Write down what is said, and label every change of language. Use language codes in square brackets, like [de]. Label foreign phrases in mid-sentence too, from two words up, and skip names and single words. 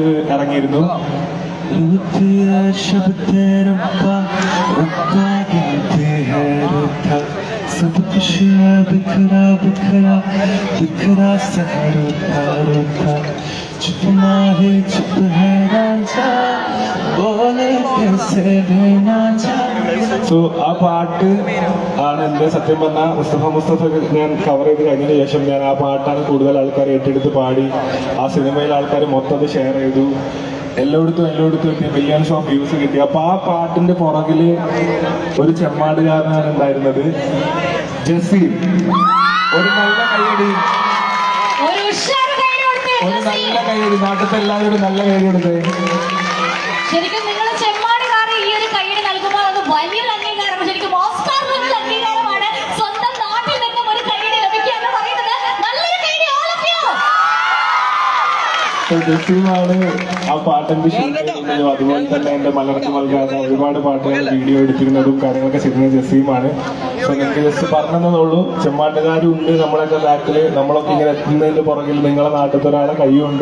[ml] ഇറങ്ങിയിരുന്നു. [hi] सब कुछ बिखरा बिखरा बिखरा सा रूठा रूठा चुप ना है चुप है राजा बोले कैसे देना [ml] സോ ആ പാട്ട് ആണ് എൻ്റെ സത്യം പറഞ്ഞാൽ മുസ്തഫ ഞാൻ കവർ ചെയ്ത് കഴിഞ്ഞതിന് ശേഷം ഞാൻ ആ പാട്ടാണ് കൂടുതൽ ആൾക്കാർ ഏറ്റെടുത്ത് പാടി. ആ സിനിമയിലെ ആൾക്കാർ മൊത്തം അത് ഷെയർ ചെയ്തു. എല്ലായിടത്തും എത്തി [en] millions of views [ml] കിട്ടി. അപ്പൊ ആ പാട്ടിന്റെ പുറകില് ഒരു ചെമ്മാടുകാരനാണ് ഉണ്ടായിരുന്നത്, ജസീം. ഒരു നല്ല കൈയടി, ഒരു ഉഷാറ് കൈയ്യടി കൊടുത്തേ, ഒരു ജസീം. നല്ല കൈയടി, നാട്ടിലത്തെ എല്ലാവരും നല്ല കൈയടി കൊടുത്തേ. ശരിക്കും നിങ്ങൾ ചെമ്മാടുകാരെ ഈ ഒരു കൈയ്യടി നൽകുമ്പോൾ അത് വലിയൊരു അംഗീകാരം, ശരിക്കും ഓസ്കാർ പോലുള്ള അംഗീകാരമാണ്. സ്വന്തം നാട്ടിൽ നിന്നും ഒരു കൈയ്യടി ലഭിക്കുക എന്ന് പറയുന്നത് നല്ലൊരു കൈയ്യടി. [en] all of you. [ml] ജസീമാണ് ആ പാട്ടിന്റെ ഷൂട്ട് ചെയ്യുന്നതും അതുപോലെ തന്നെ എന്റെ മലർത്തി നൽകാതെ ഒരുപാട് പാട്ടുകൾ വീഡിയോ എടുത്തിരുന്നതും കാര്യങ്ങളൊക്കെ ചെയ്യുന്നത് ജസീമാണ്. സോ നിങ്ങൾക്ക് ജസ്റ്റ് പറഞ്ഞതേ ഉള്ളൂ, ചെമ്മാട്ടുകാരും ഉണ്ട് നമ്മളൊക്കെ ബാക്കില്. നമ്മളൊക്കെ ഇങ്ങനെ എത്തുന്നതിന്റെ പുറകിൽ നിങ്ങളെ നാട്ടിലത്തെ ഒരാളെ കൈയുണ്ട്.